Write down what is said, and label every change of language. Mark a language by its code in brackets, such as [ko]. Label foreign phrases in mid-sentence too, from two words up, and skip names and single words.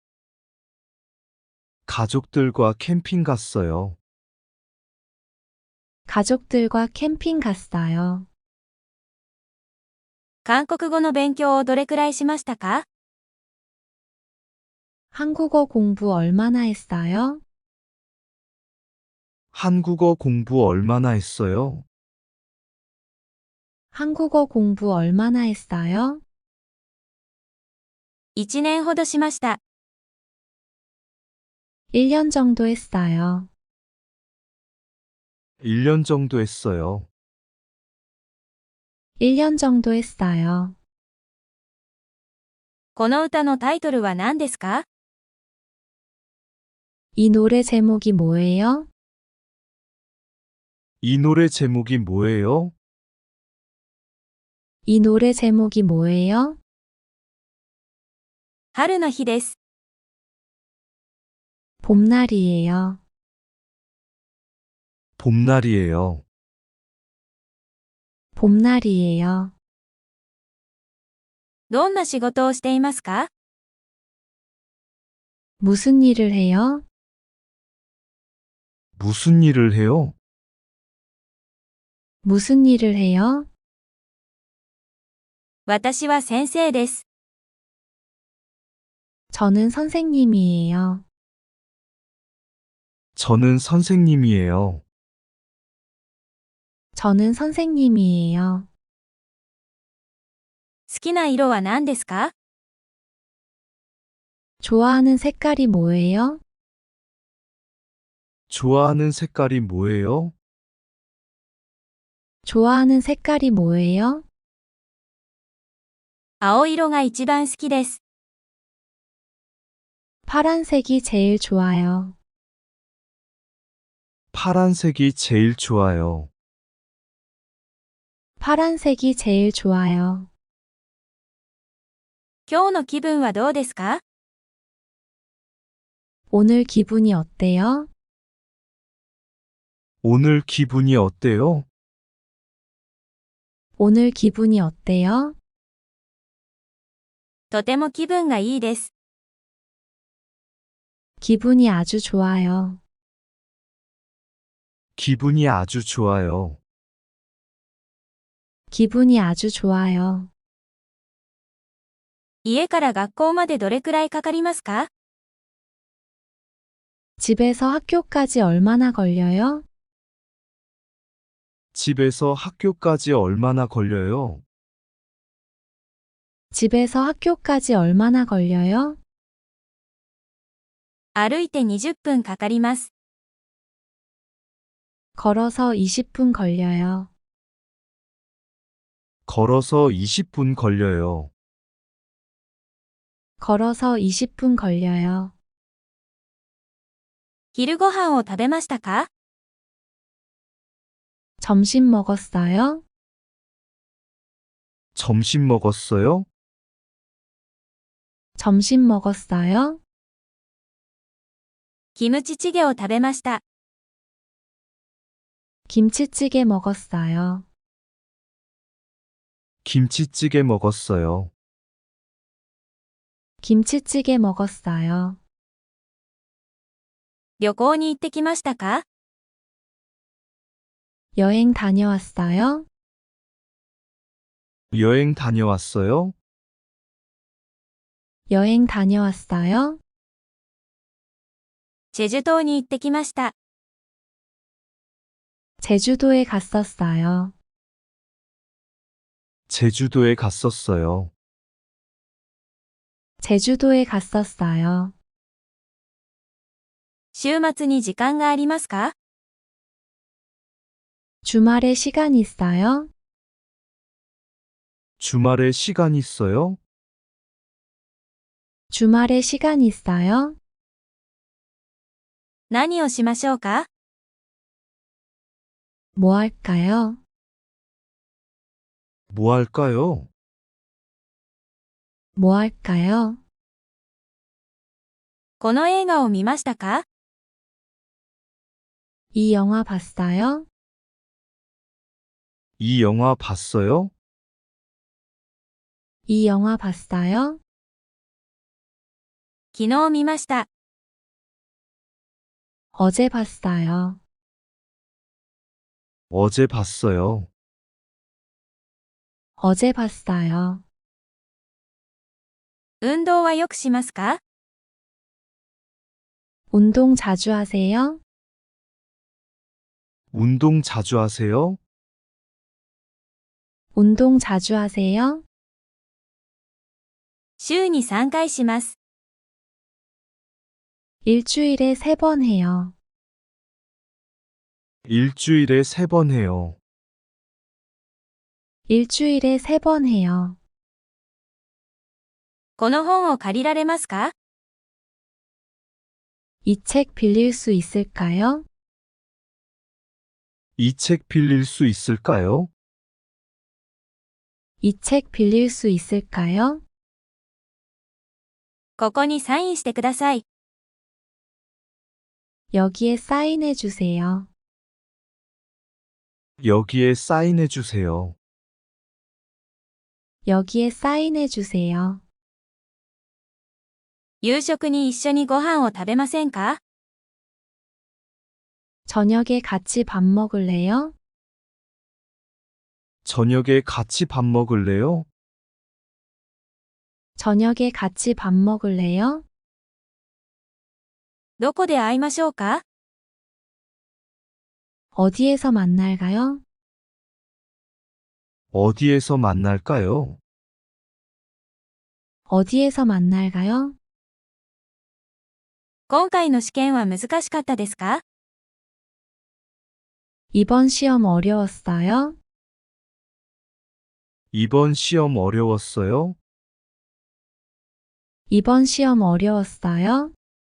[ko] 가족들과 캠핑 갔어요. 가족들과 캠핑 갔어요. [ja] 韓国語の勉強をどれくらいしましたか？ [ko] 한국어 공부 얼마나 했어요? 한국어 공부 얼마나 했어요? 한국어 공부 얼마나 했어요? [ja] 1 年ほどしました。 [ko] 1년 정도 했어요. 1년 정도 했어요. 1년 정도 했어요. [ja] この歌のタイトルは何ですか？ [ko] 이 노래 제목이 뭐예요? 이 노래 제목이 뭐예요? 이 노래 제목이 뭐예요? [ja] 春の日です。 [ko] 봄날이에요. 봄날이에요. 봄날이에요. [ja] どんな仕事をしていますか？ [ko] 무슨 일을 해요? 무슨 일을 해요? 무슨 일을 해요? [ja] 私は先生です。 [ko] 저는 선생님이에요. 저는 선생님이에요. 저는 선생님이에요. [ja] 好きな色は何ですか？ [ko] 좋아하는 색깔이 뭐예요? 좋아하는 색깔이 뭐예요? 좋아하는 색깔이 뭐예요? [ja] 青色が一番好きです。 [ko] 파란색이 제일 좋아요. 파란색이 제일 좋아요. 파란색이 제일 좋아요. [ja] 今日の気分はどうですか？ [ko] 오늘 기분이 어때요? 오늘 기분이 어때요? 오늘 기분이 어때요? [ja] とても気分がいいです。 [ko] 기분이 아주 좋아요. 기분이 아주 좋아요. 기분이 아주 좋아요. [ja] 家から学校までどれくらいかかりますか？ [ko] 집에서 학교까지 얼마나 걸려요? 집에서 학교까지 얼마나 걸려요? 집에서 학교까지 얼마나 걸려요? [ja] 歩いて20分かかります。 [ko] 걸어서 20분 걸려요. 걸어서 20분 걸려요. 걸어서 20분 걸려요. [ja] 昼ご飯を食べましたか？ [ko] 점심 먹었어요? 점심 먹었어요? 점심 먹었어요? [ja] キムチチゲを食べました。 [ko] 김치찌개 먹었어요. 김치찌개 먹었어요. 김치찌개 먹었어요. [ja] 旅行に行ってきましたか？ [ko] 여행 다녀왔어요? 여행 다녀왔어요? 여행 다녀왔어요? [ja] チェジュ島に行ってきました。 [ko] 제주도에 갔었어요. 제주도에 갔었어요. 제주도에 갔었어요. [ja] 週末に時間がありますか？ [ko] 주말에 시간 있어요? 주말에 시간 있어요? 주말에 시간 있어요? [ja] 何をしましょうか？ [ko] 뭐 할까요? 뭐 할까요? 뭐 할까요? [ja] この映画を見ましたか？ [ko] 이 영화 봤어요? 이 영화 봤어요? 이 영화 봤어요? [ja] 昨日見ました。 [ko] 어제 봤어요. 어제 봤어요. 어제 봤어요. [ja] 運動はよくしますか？ [ko] 운동 자주 하세요? 운동 자주 하세요? 운동 자주 하세요? [ja] 週に3回します。 [ko] 일주일에 3번 해요. 일주일에 3번 해요. 일주일에 3번 해요. [ja] この本を借りられますか？ [ko] 이 책 빌릴 수 있을까요? 이 책 빌릴 수 있을까요? 이 책 빌릴 수 있을까요? [ja] ここにサインしてください。 [ko] 여기에 사인해 주세요. 여기에 사인해 주세요. 여기에 사인해 주세요. [ja] 夕食に一緒にご飯を食べませんか？ [ko] 저녁에 같이 밥 먹을래요? 저녁에 같이 밥 먹을래요? 저녁에 같이 밥 먹을래요? [ja] どこで会いましょうか？ [ko] 어디에서 만날까요? 어디에서 만날까요? 어디에서 만날까요? [ja] 今回の試験は難しかったですか？ [ko] 이번 시험 어려웠어요? 이번 시험 어려웠어요? 이번 시험 어려웠어요?